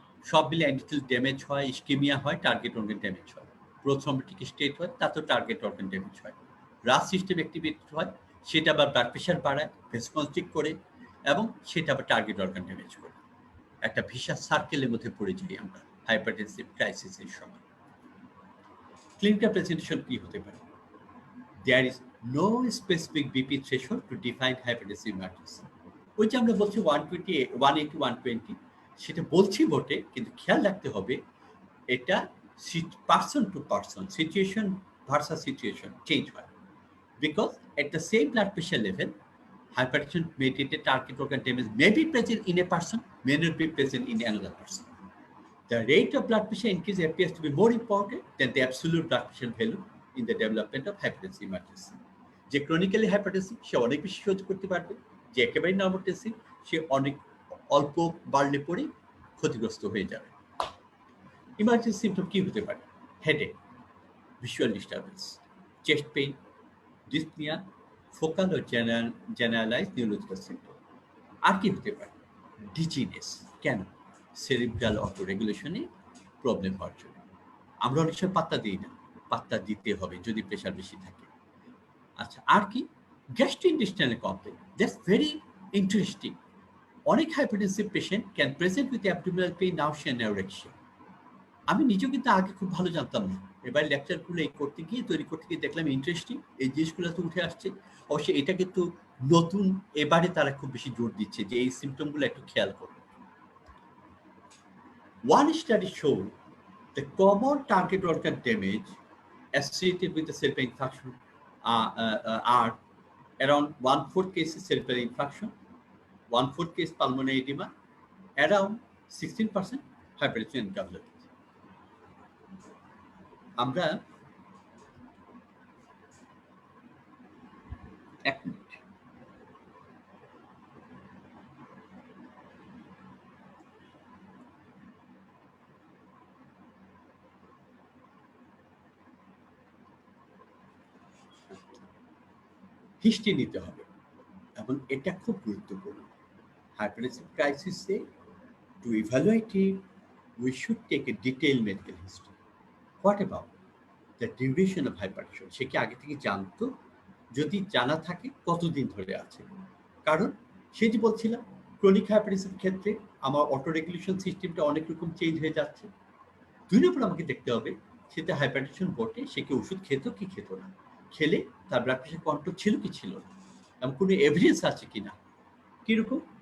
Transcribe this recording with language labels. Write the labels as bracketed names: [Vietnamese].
[Bangla] সব মিলে endothelial damage হয়, ইস্কেমিয়া হয়, টার্গেট অর্গান ড্যামেজ হয়, প্রোথ্রম্বোটিক স্টেট হয়, তাতেও টার্গেট অর্গান ড্যামেজ হয়, রাস সিস্টেম অ্যাক্টিভেটেড হয়, সেটা আবার ব্লাড প্রেশার বাড়ায়, ভেসোকনস্ট্রিক্ট করে, এবং সেটা আবার টার্গেট অর্গান ড্যামেজ করে। একটা ভিশাস সার্কেলের মধ্যে পড়ে যাই আমরা হাইপারটেনসিভ ক্রাইসিসের সময়। ক্লিনিক্যাল প্রেজেন্টেশন কি হতে পারে? [English] There is no specific BP threshold to define hypertensive emergency. [Bangla] ওই যে আমরা বলছি 120, 180, 120, সেটা বলছি বটে, কিন্তু খেয়াল রাখতে হবে এটা [English] person to person, situation versus situation [Bangla] change হয়। [English] Because at the same blood pressure level, hypertension mediated target organ damage may be present in a person, may not be present in another person. The rate of blood pressure increase appears to be more important than the absolute blood pressure value in the development of hypertensive emergency. [Bangla] যে chronically hypertensive সে অনেক বেশি সহ্য করতে পারবে, যে একেবারে নর্মোটেনসিভ সে অনেক অল্প বাড়লে পরে ক্ষতিগ্রস্ত হয়ে যাবে। ইমার্জেন্সি সিমটম কি হতে পারে? Headache, visual disturbance, chest pain, dyspnoea, focal ও জেনারেলাইজড নিউরোলজিক্যাল সিমটম। আর কি হতে পারে? ডিজিনেস। কেন? সেরিব্রাল অটো রেগুলেশনে প্রবলেম হওয়ার জন্য। আমরা অনেক সময় পাত্তা দিই না, পাত্তা দিতে হবে যদি প্রেশার বেশি থাকে। আচ্ছা, আর কি? [English] Gastrointestinal complain, that's very interesting. অনেক hypertensive patient can present with abdominal pain, nausea, anorexia. [Bangla] আমি নিজেও কিন্তু আগে খুব ভালো জানতাম না, এবার লেকচারগুলো এই করতে গিয়ে তৈরি করতে গিয়ে দেখলাম ইন্টারেস্টিং, এই জিনিসগুলো তো উঠে আসছে। অবশ্যই এটা কিন্তু নতুন, এবারে তারা খুব বেশি জোর দিচ্ছে যে এই সিমটমগুলো একটু খেয়াল করুন। [English] One study showed the common target organ damage associated with the cerebral infarction are around 1/4 cases cerebral infarction, 1/4 case pulmonary edema, around 16% hypertension and cardiology. [Bangla] আমরা এক মিনিট, হিস্ট্রি নিতে হবে এবং এটা খুব গুরুত্বপূর্ণ। [English] Hypertensive crisis to evaluate it, we should take a detailed medical history. What about the duration of hypertension? [Bangla] সে কি আগে থেকে জানতো? যদি জানা থাকে কতদিন ধরে আছে? কারণ সে যে বলছিলাম ক্রনিক হাইপারটেনশন ক্ষেত্রে আমার অটো রেগুলেশন সিস্টেমটা অনেক রকম চেঞ্জ হয়ে যাচ্ছে। 2 নম্বর আমাকে দেখতে হবে সেটা হাইপারটেনশন বটে, সে কি ওষুধ খেত কি খেত না, খেলে তার ব্লাড প্রেশার কন্ট্রোল ছিল কি ছিল না, এবং কোনো এভিডেন্স আছে কিনা। কিরকম?